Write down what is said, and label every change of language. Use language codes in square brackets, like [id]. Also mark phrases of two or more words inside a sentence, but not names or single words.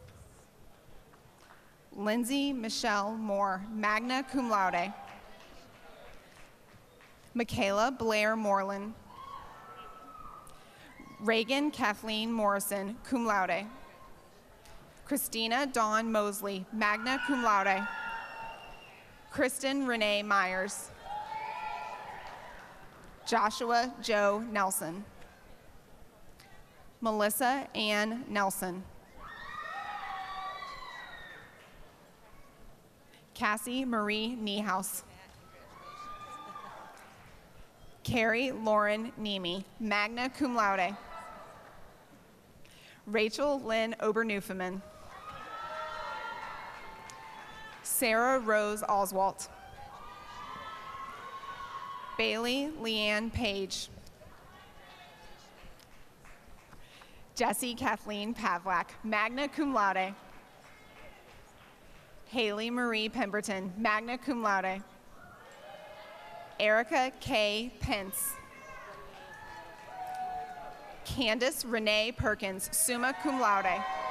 [en] Lindsay Michelle Moore, [la] magna cum laude. [en] Michaela Blair Moreland. Reagan Kathleen Morrison, [la] cum laude. [en] Christina Dawn Mosley, [la] magna cum laude. [en] Kristen Renee Myers. Joshua Joe Nelson. Melissa Ann Nelson. Cassie Marie Niehaus. Carrie Lauren Nemi, [la] magna cum laude. [en] Rachel Lynn Obernufeman. Sarah Rose Oswalt. Bailey Leanne Page. Jessie Kathleen Pavlak, [la] magna cum laude. [en] Haley Marie Pemberton, [la] magna cum laude. [en] Erica K. Pence. Candace Renee Perkins, [la] summa cum laude.